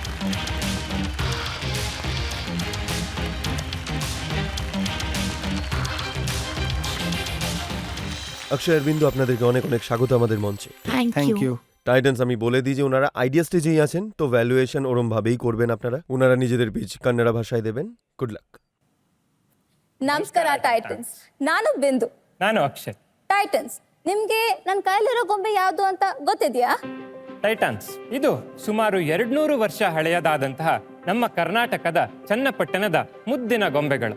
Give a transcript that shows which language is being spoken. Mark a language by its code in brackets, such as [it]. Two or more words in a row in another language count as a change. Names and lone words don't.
[bn] অক্ষয় আর বিন্দু, আপনাদেরকে অনেক অনেক স্বাগত আমাদের মঞ্চে। [en] thank you. [bn] টাইটান্স, আমি বলে দিই যে ওনারা আইডিয়া স্টেজেই আছেন, তো ভ্যালুয়েশন ওরম ভাবেই করবেন আপনারা। ওনারা নিজেদের পিচ কন্নড় ভাষায় দেবেন। [en] good luck. [kn] ನಮಸ್ಕಾರ ಟೈಟನ್ಸ್, ನಾನು ಬಿಂದು. ನಾನು ಅಕ್ಷಯ್. ಟೈಟನ್ಸ್, ನಿಮ್ಗೆ ನನ್ನ ಕೈಲಿರೋ ಗೊಂಬೆ ಯಾವುದು ಅಂತ ಗೊತ್ತಿದೆಯಾ? ಟೈಟಾನ್ಸ್ ಇದು ಸುಮಾರು 200 ವರ್ಷ ಹಳೆಯದಾದಂತಹ ನಮ್ಮ ಕರ್ನಾಟಕದ ಚನ್ನಪಟ್ಟಣದ ಮುದ್ದಿನ ಗೊಂಬೆಗಳು.